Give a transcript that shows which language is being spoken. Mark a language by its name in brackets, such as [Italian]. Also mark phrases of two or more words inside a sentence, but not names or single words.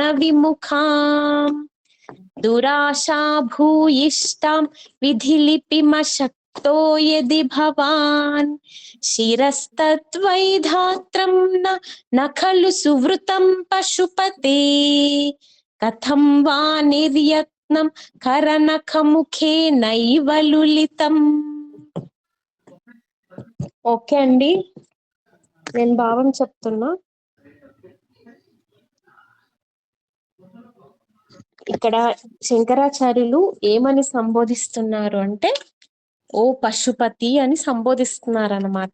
[Sanskrit] विमुखाम् दुराशा भूयिष्ठां विधिलिपिमशक्तो यदि भवान् शिरस्तद्वै धात्रं न खलु सुवृतं पशुपते कथं वा निर्यत्नं करनखमुखे नैव लुलितम् [Telugu] ఓకే అండి, నేను భావం చెప్తున్నా. ఇక్కడ శంకరాచార్యులు ఏమని సంబోధిస్తున్నారు అంటే ఓ పశుపతి అని సంబోధిస్తున్నారు అన్నమాట.